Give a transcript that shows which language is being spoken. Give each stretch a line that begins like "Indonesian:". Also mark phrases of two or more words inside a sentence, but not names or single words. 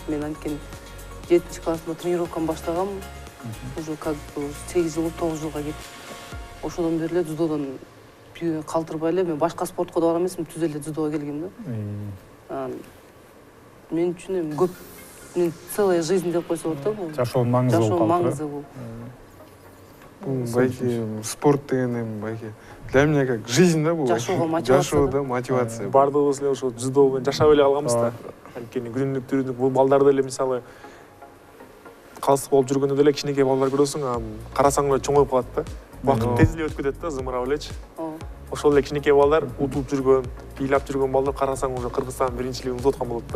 Kyrgyz: Мен анткени 7-классында тренировканы баштагам. Уже как 8 жыл, 9 жылга кетти. Ошодон бери эле дзюдодон калтырбай эле, мен башка спортко да барам эмесмин, түз эле дзюдого келгем да. Мен үчүн эми көп, мен
Russian: целая жизнь
Kyrgyz: деп койсо болот да бул. Жашоонун маңызы болуп калды. Жашоонун маңызы бул. Бул байки спорт деген эми байки
Russian: для меня как жизнь
Kyrgyz: да бул. Жашоого мотивация. Жашоодо мотивация. Бардыгыбыз эле ошо дзюдо менен жашап эле алганбыз да. Анткени күнүмдүк бул балдарды эле мисалы калыс болуп жүргөндө деле кичинекей балдар көрөсүң, карасаң эле чоңоюп калат да. Убакыт тез эле өтүп кетет да, зымырап элечи. Ошол эле кичинекей балдар утуп жүргөн, ыйлап жүргөн балдар карасаң уже Кыргызстан биринчилигин утуп аткан болот да.